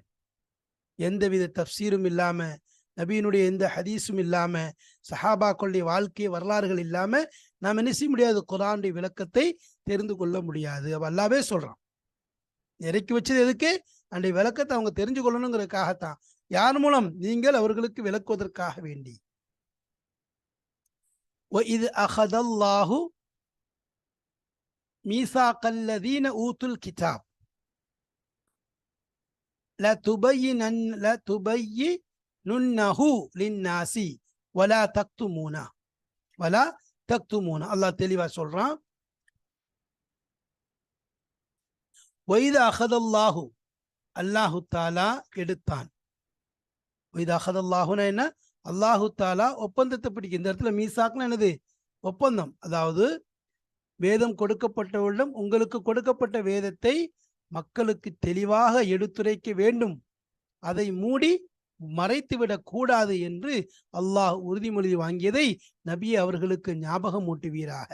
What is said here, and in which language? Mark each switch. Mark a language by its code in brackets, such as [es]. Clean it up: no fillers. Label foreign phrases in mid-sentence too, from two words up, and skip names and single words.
[ta] எந்தவித தஃப்சீரும் இல்லாம, நபியினுடைய எந்த ஹதீஸும் இல்லாம, சஹாபாக்களுடைய வாழ்க்கை வரலாறுகள் இல்லாம நாம் என்ன செய்ய முடியாது? குர்ஆனுடைய விளக்கத்தை தெரிந்து கொள்ள முடியாது. அப்ப அல்லாஹ்வே சொல்றான், இறக்கி வச்சது எதுக்கு? அந்த விளக்கத்தை அவங்க தெரிஞ்சு கொள்ளணுங்கிறதுக்காகத்தான். யார் மூலம்? நீங்கள் அவர்களுக்கு விளக்குவதற்காக வேண்டி. [ar] وَإِذْ أَخَذَ اللَّهُ مِيثَاقَ الَّذِينَ أُوتُوا الْكِتَابَ لَتُبَيِّنُنَّهُ لِلنَّاسِ وَلَا تَكْتُمُونَ. [ta] அல்லாஹ் தெளிவா சொல்றான். [ar] وَإِذْ أَخَذَ اللَّهُ, [ta] அல்லாஹு தஆலா எடுத்தான். [ar] وَإِذْ أَخَذَ اللَّهُ [ta] என்ன? அல்லாஹு தஆலா ஒப்பந்தத்தை பிடிக்கும். இந்த இடத்துல மீசாக்னா என்னது? ஒப்பந்தம். அதாவது வேதம் கொடுக்கப்பட்டவரிடம் உங்களுக்கு கொடுக்கப்பட்ட வேதத்தை மக்களுக்கு தெளிவாக எடுத்துரைக்க வேண்டும், அதை மூடி மறைத்துவிடக் கூடாது என்று அல்லாஹ் உறுதிமொழி வாங்கியதை நபி அவர்களுக்கு ஞாபகம் ஊட்டுவீராக.